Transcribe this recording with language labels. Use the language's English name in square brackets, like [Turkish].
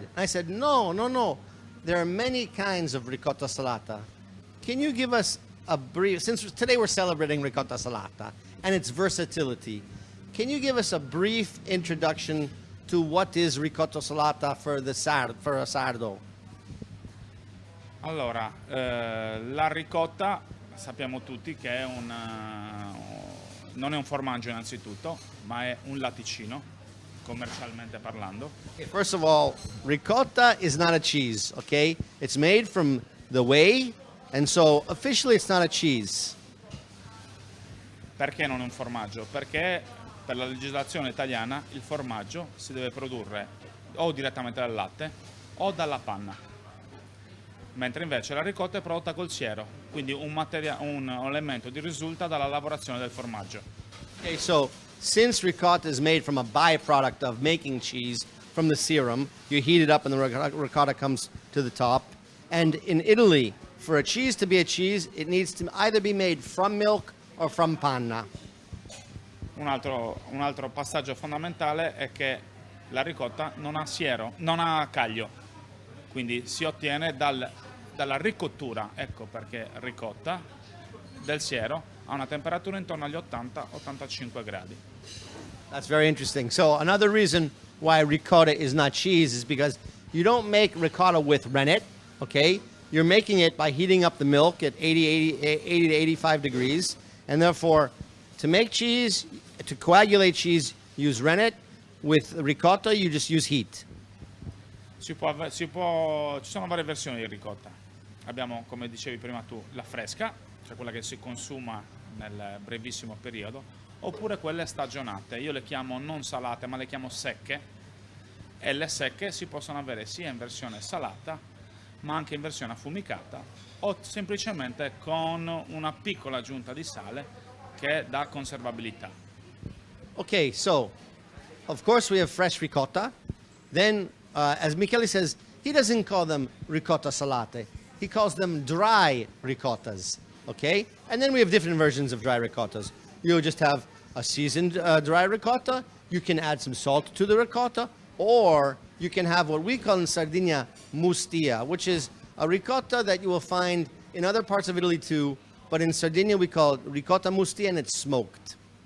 [English] And I said, no, no, no. There are many kinds of ricotta salata. Can you give us a brief, since today we're celebrating ricotta salata and its versatility, can you give us a brief introduction to what is ricotta salata for a sardo? [Italian] Allora, la ricotta sappiamo tutti che è non è un formaggio innanzitutto, ma è un latticino, commercialmente parlando. [English] First of all, ricotta is not a cheese, okay? It's made from the whey, and so officially it's not a cheese. [Italian] Perché non è un formaggio? Perché per la legislazione italiana il formaggio si deve produrre o direttamente dal latte o dalla panna. Mentre invece la ricotta è prodotta col siero, quindi un elemento di risulta dalla lavorazione del formaggio. [English] Okay, so since ricotta is made from a byproduct of making cheese from the serum, you heat it up and the ricotta comes to the top. And in Italy, for a cheese to be a cheese, it needs to either be made from milk or from panna. [Italian] Un altro passaggio fondamentale è che la ricotta non ha siero, non ha caglio, quindi si ottiene dalla ricottura, ecco perché ricotta, del siero a una temperatura intorno agli 80-85 gradi. [English] That's very interesting. So another reason why ricotta is not cheese is because you don't make ricotta with rennet, okay? You're making it by heating up the milk at 80 to 85 degrees, and therefore to make cheese, to coagulate cheese, use rennet. With ricotta, you just use heat. [Italian] Ci sono varie versioni di ricotta. Abbiamo, come dicevi prima tu, la fresca, cioè quella che si consuma nel brevissimo periodo, oppure quelle stagionate. Io le chiamo non salate, ma le chiamo secche, e le secche si possono avere sia in versione salata, ma anche in versione affumicata, o semplicemente con una piccola aggiunta di sale che dà conservabilità. [English] Okay, so of course we have fresh ricotta. Then, as Michele says, he doesn't call them ricotta salate. He calls them dry ricottas, okay? And then we have different versions of dry ricottas. You'll just have a seasoned dry ricotta. You can add some salt to the ricotta, or you can have what we call in Sardinia Mustia, which is a ricotta that you will find in other parts of Italy too, but in Sardinia we call it ricotta mustia, and it's smoked.